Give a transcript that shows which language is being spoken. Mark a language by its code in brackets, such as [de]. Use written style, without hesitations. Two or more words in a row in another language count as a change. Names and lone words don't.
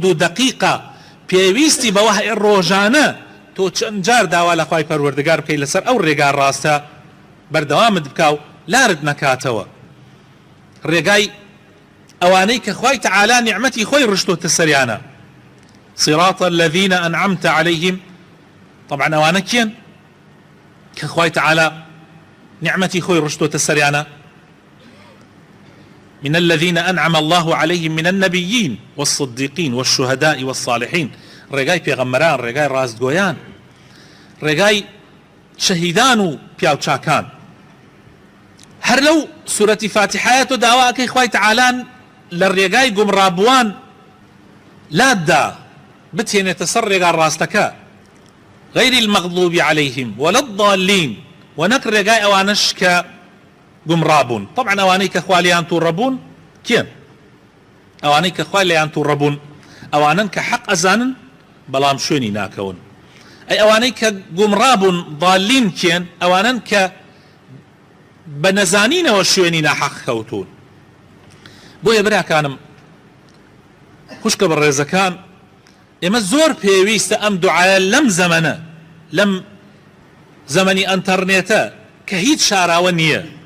[ckb] و دەقیقە پێویستی بە وەحی ڕۆژانە تۆ چەند جار داوا لە خوای پەروەردگار بکەی لەسەر ئەو ڕێگا ڕاستە بەردەوامت بکە و لارت نەکاتەوە ڕێگای ئەوانەی کە خوای تەعالا نیعمەتی خۆی ڕشتۆتە سەریانە [ar] صراط الذين أنعمت عليهم [ckb] طبعا ئەوانە کێن کە خوای تەعالا نعمەتی خۆی ڕشتۆتە سەریانە [ar] من الذين أنعم الله عليهم من النبيين والصديقين والشهداء والصالحين [ckb] ڕێگای پێغەمبەران ڕێگای ڕاستگۆیان ڕێگای شەهیدان و پیاوچاکان هەر لەو سورەتی فاتحایەتۆ داواکەی خوای تەعالا لە ڕێگای گومڕابووان لاددا بتێنێتە سەر ڕێگا ڕاستەکە [ar] غەیری المەغضوب عليهم ولا الضالین [ckb] و نەک ڕێگای ئەوانش کە گومڕابوون طبعا ئەوانەی کە خوا لێیان تووڕەبوون کێن ئەوانەی کە خوا لێیان تووڕەبوون ئەوانن کە حەق ئەزانن بەڵام شوێنی ناکەون ئەی ئەوانەی کە گومڕابوون ضالین کێن ئەوانن کە بە نەزانینەوە شوێنی ناحەق کەوتون بۆیە براکانم خوشکە بەڕێزەکان ئێمە زۆر پێویستە ئەم دوعایە لەم زەمەنە لەم زەمەنی ئەنتەرنێتە کە هیچ شاراوە نییە